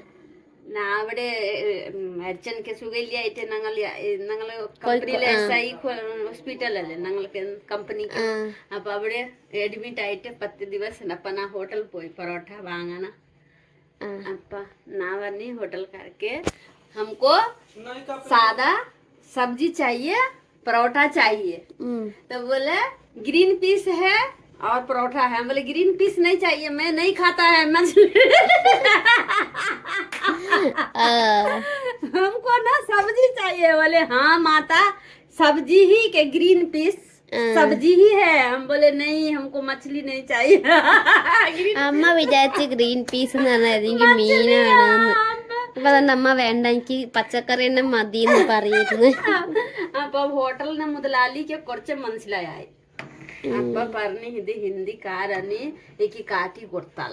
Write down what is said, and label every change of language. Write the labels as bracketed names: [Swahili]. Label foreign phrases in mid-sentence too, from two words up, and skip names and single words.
[Malayalam] അവിടെ അച്ഛനക്ക് സുഖമില്ലായിട്ട് ഞങ്ങള് കമ്പനിയിലെ SI ഹോസ്പിറ്റലല്ലേ ഞങ്ങൾക്ക് കമ്പനിക്ക്. അപ്പൊ അവിടെ അഡ്മിറ്റ് ആയിട്ട് 10 ദിവസം. അപ്പൊ ഞാൻ ഹോട്ടലിൽ പോയി പൊറോട്ട വാങ്ങണ. അപ്പൊ ഞാൻ പറഞ്ഞു ഹോട്ടൽക്കാർക്ക് [Hindi] हमको सादा सब्जी चाहिए, परोठा चाहिए. तो बोले ग्रीन पीस है और परोठा है. बोले ग्रीन पीस नहीं चाहिए, मैं नहीं खाता है मछली. हमको ना सब्जी चाहिए. बोले हाँ माता, सब्जी ही के ग्रीन पीस सब्जी ही है. हम बोले नहीं, हमको मछली नहीं चाहिए. [Malayalam] അമ്മ വിചാരിച്ച് ഗ്രീൻ പീസ് എന്ന് പറഞ്ഞാൽ എനിക്ക് മീനാണ്. അപ്പൊ അതുകൊണ്ട് അമ്മ വേണ്ട, എനിക്ക് പച്ചക്കറി തന്നെ മതി എന്ന് പറയുന്നു. അപ്പൊ ഹോട്ടലിന് മുതലാളിക്ക് കുറച്ച് മനസ്സിലായി. അപ്പൊ പറഞ്ഞു ഇത് ഹിന്ദിക്കാരന് എനിക്ക് കാറ്റി കൊടുത്താല.